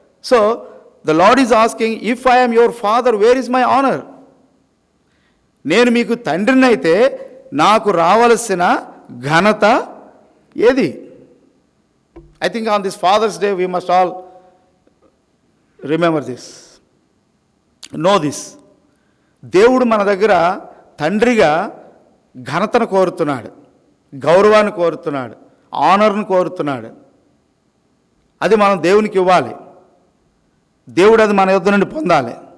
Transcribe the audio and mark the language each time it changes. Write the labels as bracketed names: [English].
[English] So the lord is asking, if I am your father, where is my honour? [Telugu] నేను మీకు తండ్రిని అయితే నాకు రావలసిన ఘనత ఏది? [English] I think on this Father's Day we must all remember this, know this. [Telugu] దేవుడు మన దగ్గర తండ్రిగా ఘనతను కోరుతున్నాడు, గౌరవాన్ని కోరుతున్నాడు, ఆనర్ను కోరుతున్నాడు. అది మనం దేవునికి ఇవ్వాలి. దేవుడు అది మన యొద్ద నుండి పొందాలి.